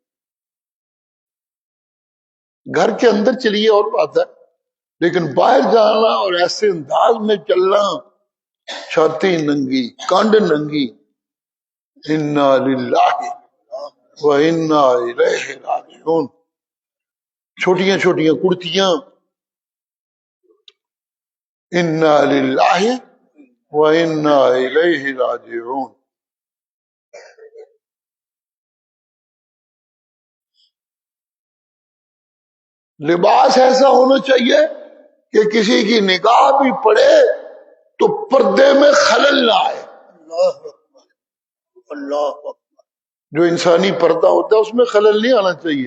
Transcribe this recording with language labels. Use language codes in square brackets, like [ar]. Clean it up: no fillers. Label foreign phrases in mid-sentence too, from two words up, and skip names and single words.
[ur] گھر کے اندر چلیے اور بات ہے، لیکن باہر جانا اور ایسے انداز میں چلنا، چھاتی ننگی، کانڈ ننگی. [ar] انا للہ و انا الیہ راجعون. [ur] چھوٹیاں چھوٹیاں کرتیاں. [ar] انا للہ و انا الیہ راجعون. [ur] لباس ایسا ہونا چاہیے کہ کسی کی نگاہ بھی پڑے تو پردے میں خلل نہ آئے. جو انسانی پردہ ہوتا ہے اس میں خلل نہیں آنا چاہیے.